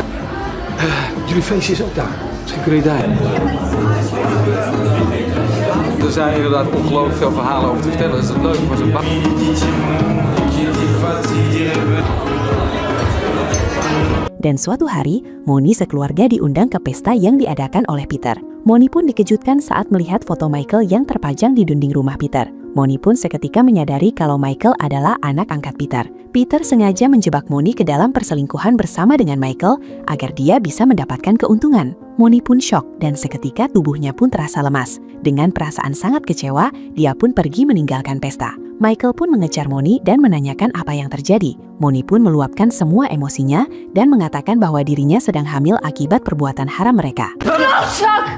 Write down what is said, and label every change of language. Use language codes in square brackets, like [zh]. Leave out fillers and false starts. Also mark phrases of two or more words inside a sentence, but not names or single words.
[nl] Jullie feestje is ook daar. Misschien kun je daarheen. Er zijn inderdaad ongelooflijk veel verhalen over te vertellen. Dat is het leuk, maar zo'n bak. [id] Dan suatu hari, Moni sekeluarga diundang ke pesta yang diadakan oleh Peter. Moni pun dikejutkan saat melihat foto Michael yang terpajang di dinding rumah Peter. Moni pun seketika menyadari kalau Michael adalah anak angkat Peter. Peter sengaja menjebak Moni ke dalam perselingkuhan bersama dengan Michael agar dia bisa mendapatkan keuntungan. Moni pun syok dan seketika tubuhnya pun terasa lemas. Dengan perasaan sangat kecewa, dia pun pergi meninggalkan pesta. Michael pun mengejar Moni dan menanyakan apa yang terjadi. Moni pun meluapkan semua emosinya dan mengatakan bahwa dirinya sedang hamil akibat perbuatan haram mereka. Chuck!